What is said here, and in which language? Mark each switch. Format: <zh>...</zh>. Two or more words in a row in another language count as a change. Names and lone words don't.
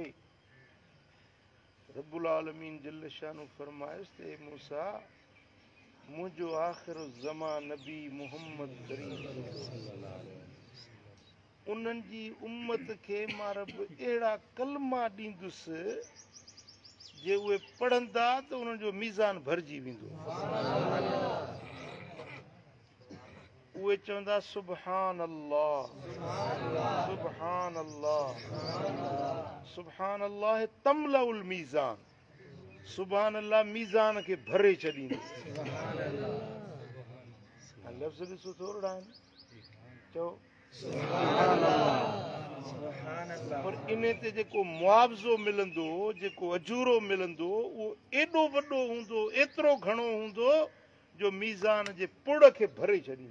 <ar>رب العالمين جل شأنه</ar> <sd>फरमायुसि त मूसा मुंहिंजो आख़िर ज़मान नबी मुहम्मद करीम उन्हनि जी उम्मत खे मां रब अहिड़ा कलमा ॾींदुसि जे उहे पढ़ंदा त उन्हनि जो मीज़ान भरिजी वेंदो। उहे चवंदा</sd> <ar>سبحان الله، سبحان الله، سبحان الله تملأ الميزان، سبحان الله</ar> <sd>मीज़ान खे भरे छॾींदो। लफ़्ज़ ॾिसो थोरा आहिनि, चओ पर इन ते जेको मुआवज़ो मिलंदो, जेको अजूरो मिलंदो, उहो एॾो वॾो हूंदो, एतिरो घणो हूंदो जो मीज़ान जे पुड़ खे भरे छॾींदो।</sd>